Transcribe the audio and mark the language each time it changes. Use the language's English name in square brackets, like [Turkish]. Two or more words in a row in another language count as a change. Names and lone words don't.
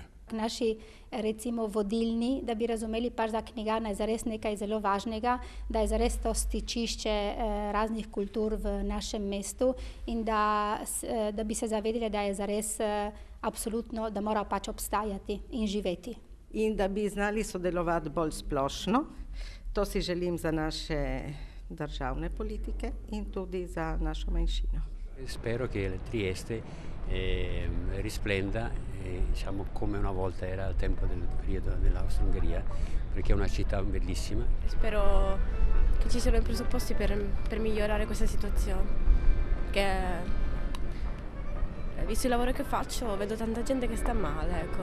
[Slovenian] Naši recimo vodilni, da bi razumeli pač, da knjigarna je zares nekaj zelo važnega, da je zares to stičišče raznih kultur v našem mestu in da bi se zavedali, da je zares absolutno, da mora pač obstajati in živeti. In da bi znali sodelovati bolj splošno, to si želim za naše državne politike in tudi za našo manjšino. [Italian] Spero che Trieste risplenda diciamo come una volta era al tempo del periodo dell'Austria-Ungheria, perché è una città bellissima. Spero che ci siano i presupposti per migliorare questa situazione, che visto il lavoro che faccio vedo tanta gente che sta male, ecco.